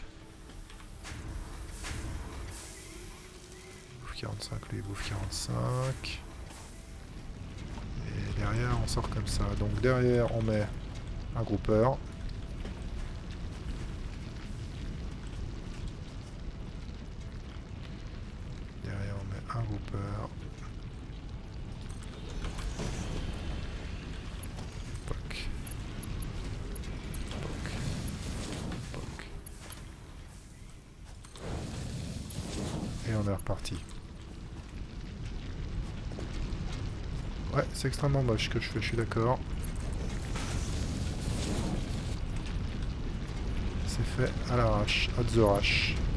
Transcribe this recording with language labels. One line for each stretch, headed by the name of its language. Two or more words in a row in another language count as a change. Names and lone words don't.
French: 45, lui il bouffe 45. Et derrière on sort comme ça. Donc derrière on met un groupeur. Derrière on met un groupeur. Poc. Poc. Poc. Et on est reparti. Ouais, c'est extrêmement moche ce que je fais, je suis d'accord. C'est fait à l'arrache, à
English: the rush.